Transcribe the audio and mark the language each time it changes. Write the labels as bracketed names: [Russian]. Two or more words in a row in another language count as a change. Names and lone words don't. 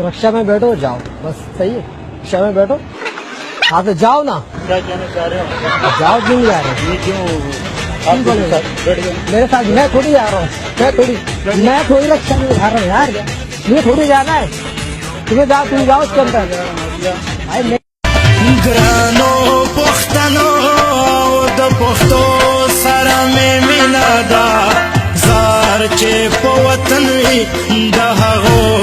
[Hindi] तो रक्षा में बैठो, जाओ, बस सही है। रक्षा में बैठो, हाँ तो जाओ ना। क्या कहना चाह रहे हो? जाओ, क्यों नहीं जा रहे? ये क्यों आप बोले? बैठ गए? मेरे साथ मैं थोड़ी जा रहा हूँ, मैं थोड़ी रक्षा में जा रहा हूँ यार। मुझे थोड़ी जाना है, तुम्हें जाओ, तुम जाओ उसके अंदर। भाई मैं [Pashto] ګرانو پښتنو د پښتو سره مې مینا ده زار چې په وطن وي د هغو